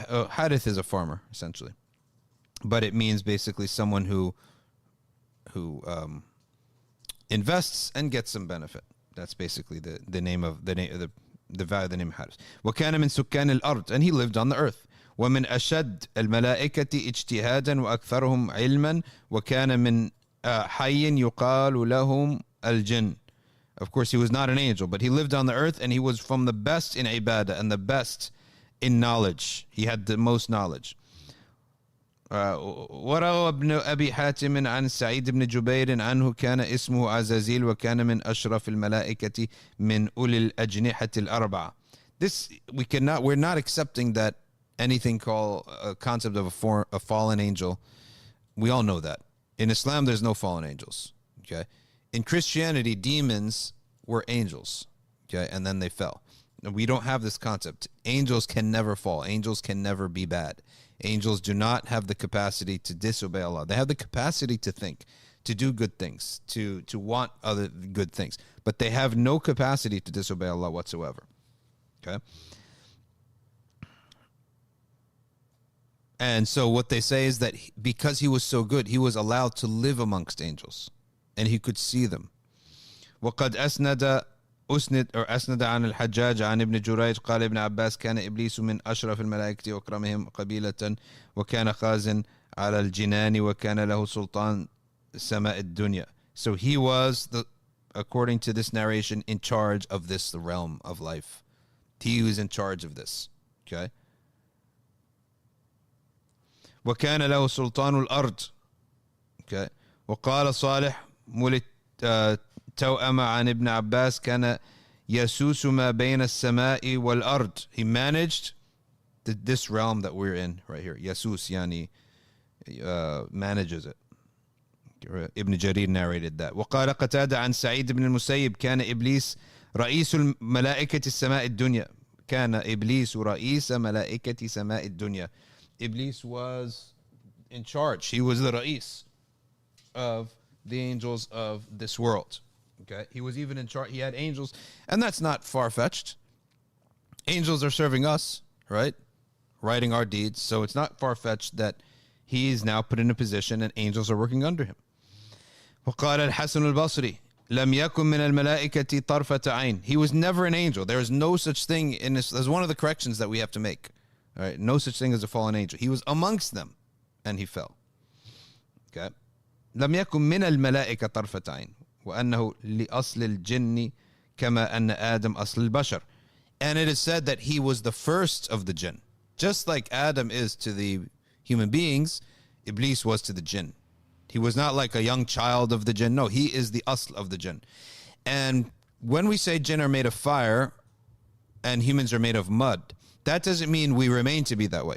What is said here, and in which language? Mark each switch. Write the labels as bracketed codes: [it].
[en] Harith is a farmer, essentially. But it means basically someone who invests and gets some benefit. That's basically the value of the name Harith. [ar] وكان من سكان الأرض, [en] and he lived on the earth. [ar] ومن أشد الملائكة اجتهادا وأكثرهم علما وكان من حي يقال لهم الجن. [en] Of course, he was not an angel, but he lived on the earth, and he was from the best in ibadah and the best in knowledge. He had the most knowledge. [ar] وروى ابن أبي حاتم عن سعيد بن جبير عنه كان اسمه عزازيل وكان من أشرف الملائكة من أولي الأجنحة الأربعة. [en] We're not accepting that anything called a concept of a fallen angel. We all know that. In Islam, there's no fallen angels. Okay. In Christianity, demons were angels. Okay, and then they fell. We don't have this concept. Angels can never fall. Angels can never be bad. Angels do not have the capacity to disobey Allah. They have the capacity to think, to do good things, to want other good things. But they have no capacity to disobey Allah whatsoever. Okay? And so what they say is that because he was so good, he was allowed to live amongst angels. And he could see them. [ar] وقد أسند عن الحجاج عن ابن جريج قال ابن عباس كان إبليس من أشرف الملائكة وأكرمهم قبيلة وكان خازن على الجنان وكان له سلطان سماء الدنيا. [en] So he was, according to this narration, in charge of this realm of life. He was in charge of this. Okay. [ar] وكان له سلطان الأرض. Okay. وقال صالح مولد توأم عن ابن عباس كان يسوس ما بين السماء والأرض. [en] He managed this realm that we're in right here. [ar] يسوس يعني [en] manages it. Ibn Jarir narrated that. [ar] وقال قتادة عن سعيد بن المسيب كان إبليس رئيس ملائكة السماء الدنيا. كان إبليس رئيس ملائكة سماء الدنيا. [en] Iblis was in charge. He was the ra'is of the angels of this world. Okay, he was even in charge. He had angels, and that's not far-fetched. Angels are serving us, right? Writing our deeds. So it's not far-fetched that he is now put in a position and angels are working under him. [ar] وقال الحسن البصري لم يكن من الملائكة طرفة عين. [en] He was never an angel. There is no such thing in this. That's one of the corrections that we have to make. All right, no such thing as a fallen angel. He was amongst them, and he fell. Okay. [ar] لم يكن من الملائكة طرفة عين وأنه لأصل الجن كما أن آدم أصل البشر. [en] And it is said that he was the first of the jinn. Just like Adam is to the human beings, Iblis was to the jinn. He was not like a young child of the jinn. No, he is the asl of the jinn. And when we say jinn are made of fire and humans are made of mud, that doesn't mean we remain to be that way.